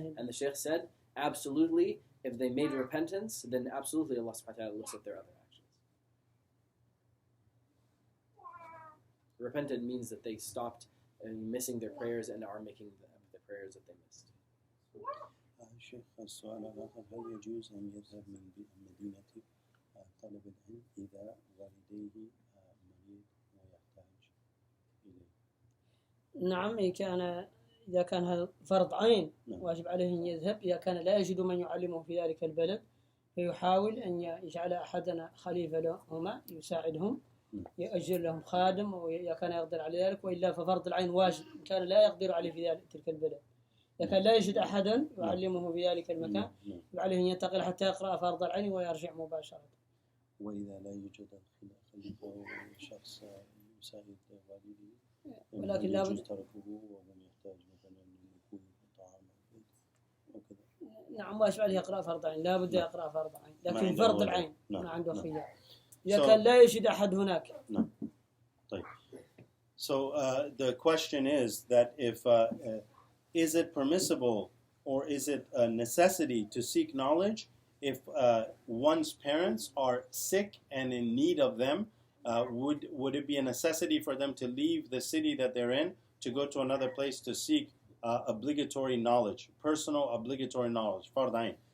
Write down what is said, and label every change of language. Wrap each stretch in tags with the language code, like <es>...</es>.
<en>And the Shaykh said, absolutely, if they made repentance, then absolutely Allah subhanahu wa ta'ala looks at their other actions. Repented means that they stopped missing their prayers and are making the prayers that they missed.</en> <ar>شيخ السؤال الآخر هل يجوز أن يذهب من مدينة طلب العلم إذا والديه مريض ويحتاج إليه؟ نعم، إذا كان هذا فرض عين واجب عليه أن يذهب. إذا كان لا يجد من يعلمه في ذلك البلد فيحاول أن يجعل أحدنا خليفة لهما يساعدهم، يأجر لهم خادم وإذا كان يقدر على ذلك، وإلا ففرض العين واجب إن كان لا يقدر عليه في تلك البلد. إذا كان لا يجد أحدا يعلمه في ذلك المكان عليه أن ينتقل حتى يقرأ فرض العين ويرجع مباشرة. وإذا لا يوجد خليفة وشخص يساعد والده ولكن لا بد تركه ومن يحتاج مثلا للنقود والطعام وكذا. نعم، واجب عليه يقرأ فرض عين، لا بد يقرأ فرض عين، لكن فرض العين ما عنده خيار إذا كان لا يجد أحد هناك. نعم. طيب.</ar> <en>So the question is that if is it permissible or is it a necessity to seek knowledge if one's parents are sick and in need of them? Would it be a necessity for them to leave the city that they're in to go to another place to seek obligatory knowledge, personal obligatory knowledge? Fard Ain.</en>